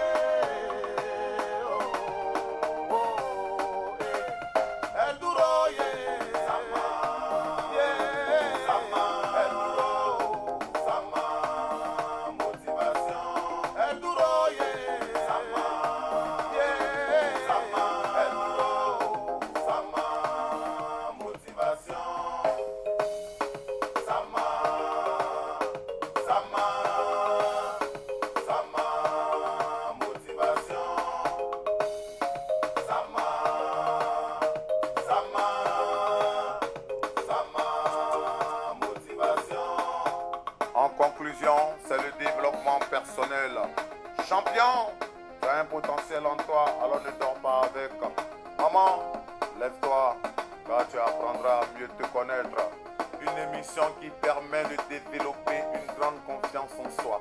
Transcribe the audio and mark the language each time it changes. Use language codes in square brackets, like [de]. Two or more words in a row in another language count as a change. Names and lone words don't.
[es] Oh, oh, eh. El duro, [fr] yeah, Sama, yeah, Sama, [es] el duro, [fr] Sama, motivation. [es] El duro, [fr] yeah, Sama, yeah, Sama, [es] el duro, [fr] Sama, motivation. Sama, Sama, Sama, motivation. Sama, Sama, Sama, motivation. En conclusion, c'est le développement personnel. Champion, tu as un potentiel en toi, alors ne dors pas avec. Maman, lève-toi, car tu apprendras à mieux te connaître. Une émission qui permet de développer une grande confiance en soi.